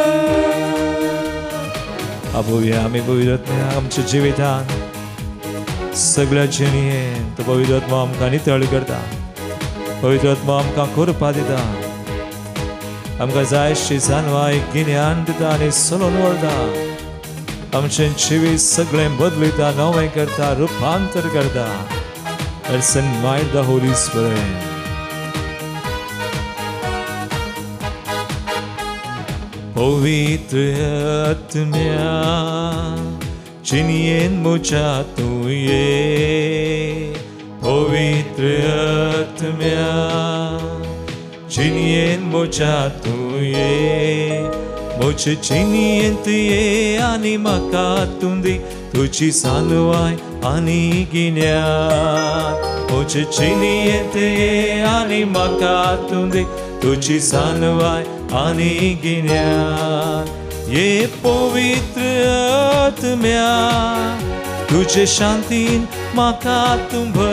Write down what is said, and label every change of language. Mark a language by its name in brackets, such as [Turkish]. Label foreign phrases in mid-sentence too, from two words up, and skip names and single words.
[Konkani] आपोवया आमी पवित्र आत्म्या आमच्या जिवितांत सगळ्या जिणेंत तो पवित्र आत्मा आमकां नितळ करता. पवित्र आत्मा आमकां करपा दिता. आमकां जाय अशी जानवाय गिन्यान दिता आनी चलोवन व्हरता. आमचें जिवीत सगळें बदलयता, नवें करता, रुपांतर करता. [English] Let's invite the Holy Spirit. [Konkani] पवित्र आत्म्या चिनियेन मुझा तू ये. पवित्र आत्म्या चिनियेन मुझा तू ये. मुझे चिनियेंत ये आनी म्हाका तूं दी तुजी सानवाय आनी गिन्यान. मुझे चिनियेंत ये आनी म्हाका तूं दी तुजी सानवाय आनी गिन्यान. ये पवित्र आत्म्या तुजे शांतीन म्हाका तूं भर.